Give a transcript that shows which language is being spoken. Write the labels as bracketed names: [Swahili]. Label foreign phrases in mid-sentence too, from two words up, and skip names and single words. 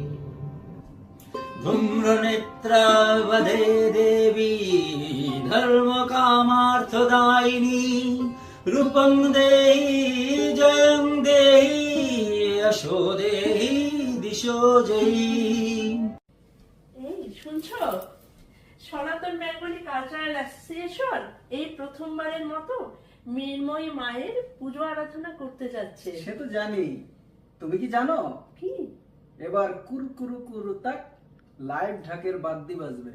[Sanskrit] धूम्रनेत्रावधे देवी धर्मकामार्थदायिनी। रूपं देहि जयं देहि यशो देहि दिशो जयी। [Bangla] এই শুনছো, সনাতন বেঙ্গলি কালচারাল অ্যাসোসিয়েশন এই প্রথমবারের মতো মৃন্ময়ী মায়ের পুজো আরাধনা করতে যাচ্ছে। সে তো জানি, তুমি কি জানো কি? এবার কুরু কুরু কুরু তাক লাইভ ঢাকের বাদ্যি বাজবে।